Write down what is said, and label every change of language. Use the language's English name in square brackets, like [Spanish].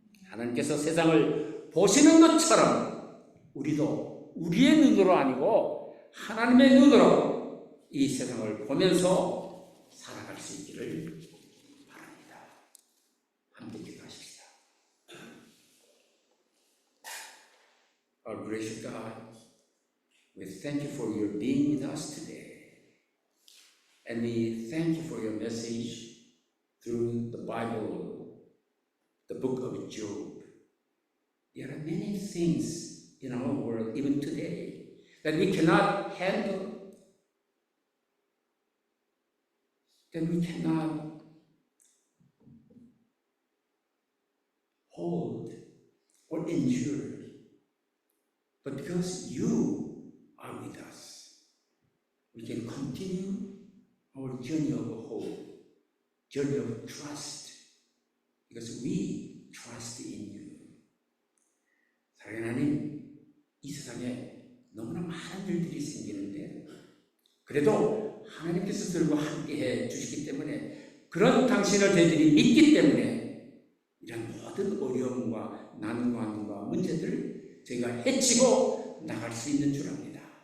[Korean] 하나님께서 세상을 보시는 것처럼 우리도 우리의 눈으로 아니고 하나님의 눈으로 이 세상을 보면서 살아갈 수 있기를 바랍니다. 함께 기도하십시다. [English] Our gracious God, we thank you for your being with us today. And we thank you for your message through the Bible, the book of Job. There are many things in our world, even today, that we cannot handle, that we cannot hold or endure. But because you are with us, we can continue our journey of hope, journey of trust, because we trust in you. [Korean] 사랑하는 하나님, 이 세상에 너무나 많은 일들이 생기는데 그래도 하나님께서 들과 함께해 주시기 때문에 그런 당신을 저희들이 믿기 때문에 이런 모든 어려움과 난관과 문제들을 저희가 헤치고 나갈 수 있는 줄 압니다.